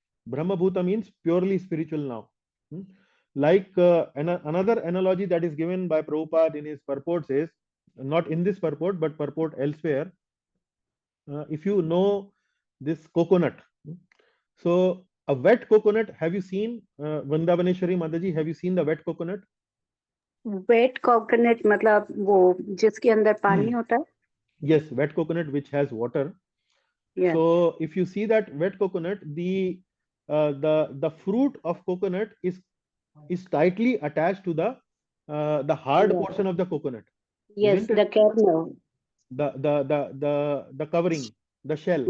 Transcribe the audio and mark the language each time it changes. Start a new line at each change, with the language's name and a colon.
English: Brahma Bhuta means purely spiritual now. Like another analogy that is given by Prabhupada in his purport says, not in this purport, but purport elsewhere. If you know this coconut, so a wet coconut, have you seen Vrindavaneshwari Mataji? Have you seen the wet coconut?
Hindi: Wait coconut मतलब वो जिसके अंदर पानी होता है.
English: Yes, wet coconut which has water. Yes. So if you see that wet coconut, the fruit of coconut is tightly attached to the hard Yes. portion of the coconut. Yes, Isn't it? the kernel. The covering, the shell.